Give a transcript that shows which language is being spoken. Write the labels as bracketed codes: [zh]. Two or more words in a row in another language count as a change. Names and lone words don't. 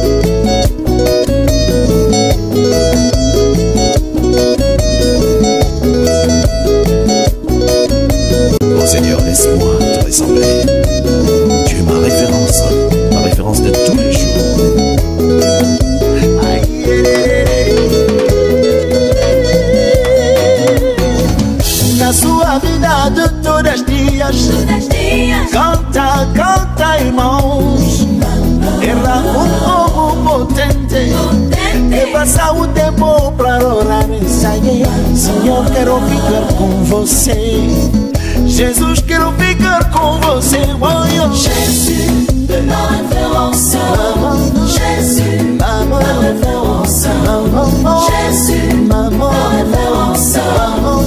[fr] Oh Seigneur, laisse-moi te ressembler. Tu es ma référence de tous les jours. [pt] Na sua vida de todos os dias, canta irmãos. Era povo potente que passa o tempo para orar e sair. Senhor, quero ficar com você. Jesus, quero ficar com você. Oh, [fr] Jésus, ma référence. Jésus, ma référence. Jésus, ma référence.